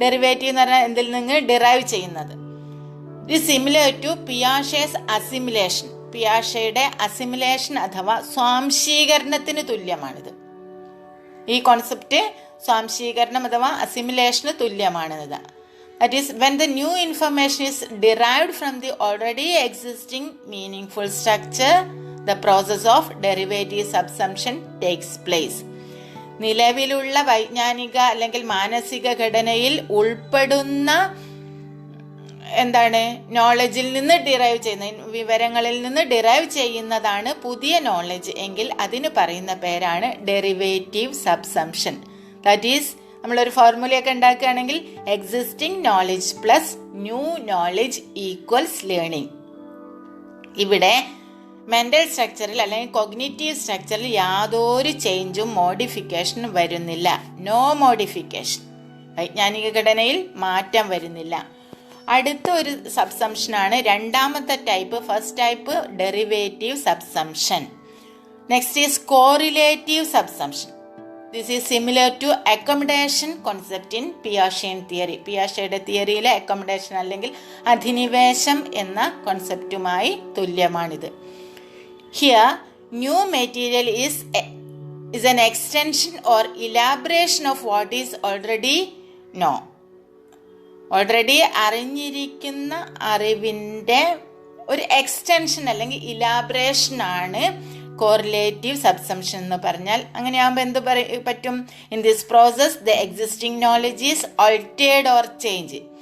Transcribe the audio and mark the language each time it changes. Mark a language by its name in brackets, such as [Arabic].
[Malayalam] Derivative എന്ന് പറഞ്ഞാൽ എന്തിൽ നിന്ന് ഡിറൈവ് ചെയ്യുന്നത്. ഇത് [English] Similar to Piaget's assimilation. [Malayalam] പിയാഷയുടെ assimilation അഥവാ സ്വാംശീകരണത്തിന് തുല്യമാണിത്. ഈ കോൺസെപ്റ്റ് സ്വാംശീകരണം അഥവാ അസിമിലേഷന് തുല്യമാണിത്. [English] That is, when the new information is derived from the already existing meaningful structure, the process of derivative subsumption takes place. [Malayalam] നിലവിലുള്ള വൈജ്ഞാനിക അല്ലെങ്കിൽ മാനസിക ഘടനയിൽ ഉൾപ്പെടുന്ന നോളജിൽ നിന്ന് ഡിറൈവ് ചെയ്യുന്ന വിവരങ്ങളിൽ നിന്ന് ഡിറൈവ് ചെയ്യുന്നതാണ് പുതിയ നോളജ് എങ്കിൽ അതിന് പറയുന്ന പേരാണ് ഡെറിവേറ്റീവ് സബ്സംഷൻ. [English] that is, [Malayalam] നമ്മളൊരു ഫോർമുലയൊക്കെ ഉണ്ടാക്കുകയാണെങ്കിൽ [English] Existing knowledge plus new knowledge equals learning. [Malayalam] ഇവിടെ മെന്റൽ സ്ട്രക്ചറിൽ അല്ലെങ്കിൽ കോഗ്നിറ്റീവ് സ്ട്രക്ചറിൽ യാതൊരു ചേഞ്ചും മോഡിഫിക്കേഷനും വരുന്നില്ല. [English] No modification. [Malayalam] വൈജ്ഞാനിക ഘടനയിൽ മാറ്റം വരുന്നില്ല. അടുത്ത ഒരു സബ്സംഷനാണ് രണ്ടാമത്തെ type. [English] First type derivative subsumption. Next is correlative subsumption. This is similar to accommodation concept in Piagetian theory. [Malayalam] പിയാഷയുടെ തിയറിയിലെ accommodation അല്ലെങ്കിൽ അധിനിവേശം എന്ന കോൺസെപ്റ്റുമായി തുല്യമാണിത്. [English] Here new material is an extension or elaboration of what is already known. [Malayalam] Already അറിഞ്ഞിരിക്കുന്ന അറിവിൻ്റെ ഒരു extension അല്ലെങ്കിൽ elaboration ആണ് correlative subsumption എന്ന് പറഞ്ഞാൽ. അങ്ങനെയാകുമ്പോൾ എന്ത് പറ്റും? [English] In this process the existing knowledge is altered or change.